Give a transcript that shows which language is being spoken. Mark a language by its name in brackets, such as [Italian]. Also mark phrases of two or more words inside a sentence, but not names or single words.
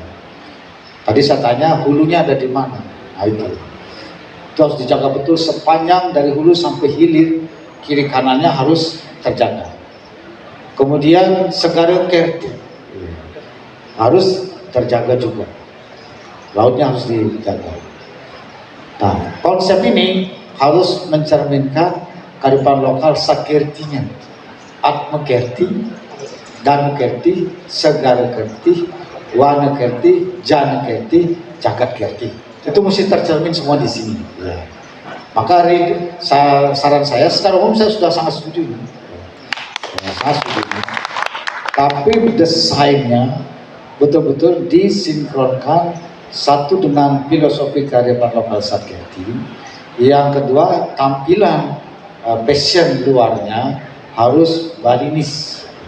[Indonesian] Tadi saya tanya hulunya ada di mana, nah itu harus dijaga betul sepanjang dari hulu sampai hilir, kiri kanannya harus terjaga. Kemudian Segaru Kerti, ya. Harus terjaga juga, lautnya harus dijaga. Nah, konsep ini harus mencerminkan kearifan lokal Sakirtinya, Atma Kerti, Danu Kerti, Segara Kerti, Wana Kerti, Jana Kerti, Jagat Kerti. Itu mesti tercermin semua di sini. Ya. Maka saran saya, secara umum saya sudah sangat setuju. Ya, sangat setuju. Tapi desainnya betul-betul disinkronkan, satu dengan filosofi kearifan lokal Sakirti, yang kedua tampilan fashion luarnya harus Balinis,